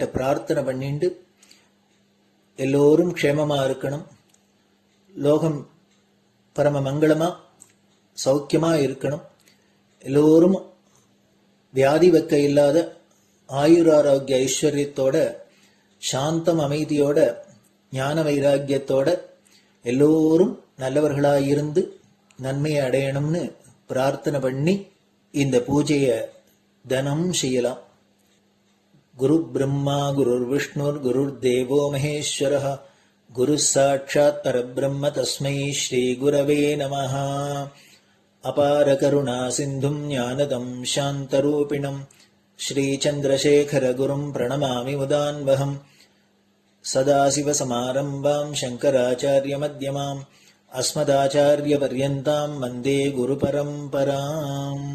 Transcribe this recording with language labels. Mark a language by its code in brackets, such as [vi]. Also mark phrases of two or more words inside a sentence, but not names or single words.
[ta] பிரார்த்தனை பண்ணிட்டு எல்லோரும் க்ஷேமமாக இருக்கணும், லோகம் பரம மங்களமாக சௌக்கியமாக இருக்கணும், எல்லோரும் வியாதி வெக்க இல்லாத ஆயுராரோக்கிய ஐஸ்வர்யத்தோட சாந்தம் அமைதியோட ஞான வைராக்கியத்தோட எல்லோரும் நல்லவர்களாக இருந்து நன்மையை அடையணும்னு பிரார்த்தனை பண்ணி இந்த பூஜையை தினம் செய்யலாம். [sa] गुरु ब्रह्मा गुरुर् विष्णुर् गुरुर् देवो महेश्वरः गुरु साक्षात् परब्रह्म तस्मै श्री गुरवे नमः. अपार करुणा सिन्धुं ज्ञानदं शान्तरूपिणम् श्री चन्द्रशेखर गुरुं प्रणमामि मुदान्वहम्. सदाशिवसमारम्भां शङ्कराचार्य मध्यमाम् अस्मदाचार्य पर्यन्तां वन्दे गुरु परम्पराम्.